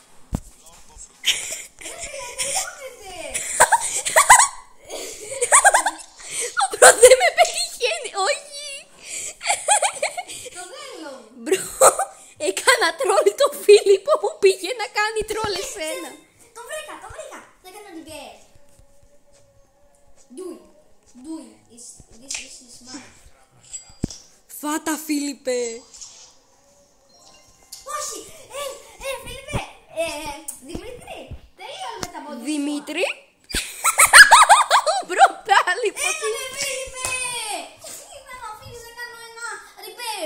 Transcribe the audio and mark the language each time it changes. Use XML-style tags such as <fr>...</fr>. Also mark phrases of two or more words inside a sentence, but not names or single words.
<el>Μπρο, δεν με πετυχαίνει, όχι. Το θέλω. Μπρο, έκανα τρόλ το Φίλιππο που πήγε να κάνει τρόλ εσένα. Το βρήκα. Θα κάνω την Μπέρ.</el> <en>Do it. This is mine.</en> <el>Φάτα, Φίλιππε. Όχι! Φίλιππε! Δημήτρη! Τελείωνε τα πόδια. Δημήτρη. Μπρο, πάλι Φίλιππε! Ήθελα να αφήσεις να κάνω ένα repair.</el>